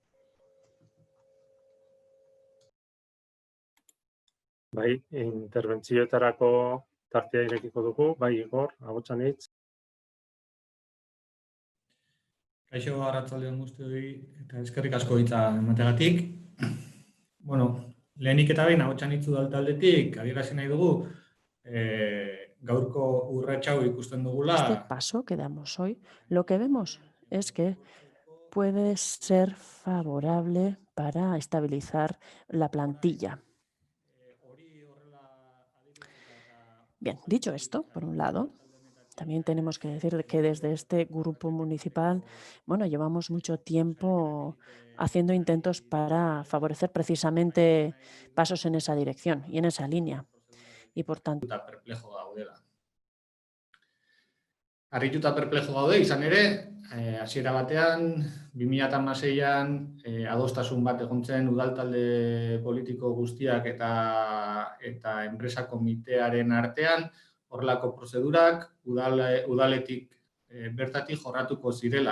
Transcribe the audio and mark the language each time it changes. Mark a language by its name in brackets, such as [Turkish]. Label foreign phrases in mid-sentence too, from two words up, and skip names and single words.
[Basque] Bai, interbentzioetarako tartea irekiko dugu, bai Igor, agotxan hitz. Kaixo, arratsaldeon guztioi eta eskerrik asko hitza emategatik. Bueno, lehenik eta behin agotxan hitzu taldetik adierazi nahi dugu gaurko urrats hau ikusten dugula. [Spanish] Este paso que damos hoy, lo que vemos es que puede ser favorable para estabilizar la plantilla. Bien, dicho esto, por un lado, también tenemos que decir que desde este grupo municipal, bueno, llevamos mucho tiempo haciendo intentos para favorecer precisamente pasos en esa dirección y en esa línea. Y por tanto... [Basque] Harrituta perplejo gaude, izan ere, hasiera batean, 2016an adostasun bat egon zen udaltalde politiko guztiak eta enpresa komitearen artean, horrelako prozedurak udaletik bertatik jorratuko zirela.